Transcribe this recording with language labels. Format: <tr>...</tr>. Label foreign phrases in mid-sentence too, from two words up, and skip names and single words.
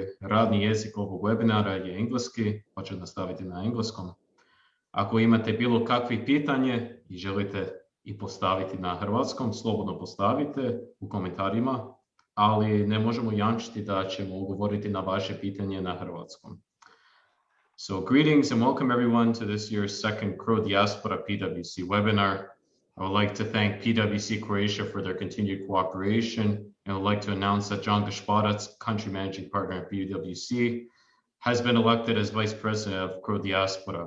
<hr>Radni jezik ovog webinara je engleski, pa ću nastaviti na engleskom. Ako imate bilo kakve pitanje i želite i postaviti na hrvatskom, slobodno postavite u komentarima, ali ne možemo jamčiti da ćemo odgovoriti na vaše pitanje na hrvatskom.</hr> <en>So greetings and welcome everyone to this year's second Crodiaspora PwC webinar. I would like to thank PwC Croatia for their continued cooperation, and I would like to announce that John Gašparac, Country Managing Partner at PwC, has been elected as Vice President of Crodiaspora.</en>